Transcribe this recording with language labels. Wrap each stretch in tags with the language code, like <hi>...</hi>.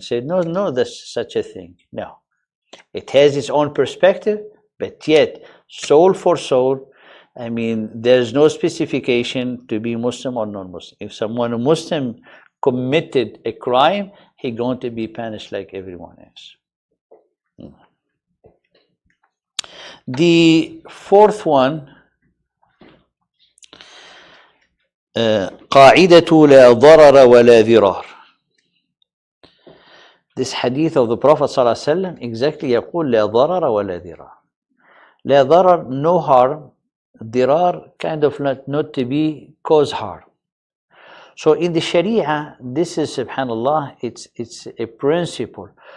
<en>Say, no, there's such a thing. No. It has its own perspective, but yet soul for soul, I mean, there's no specification to be Muslim or non-Muslim. If someone, a Muslim, committed a crime, he's going to be punished like everyone else. The fourth one,</en> <ar>قاعدة لا ضرر ولا ضرار.</ar> <en>This hadith of the Prophet ﷺ exactly</en> <ar>يقول لا ضرر ولا ضرار. لا ضرر,</ar> <en>no harm. ضرار, kind of not to be cause harm. So in the Sharia, this is, subhanallah, it's a principle.</en>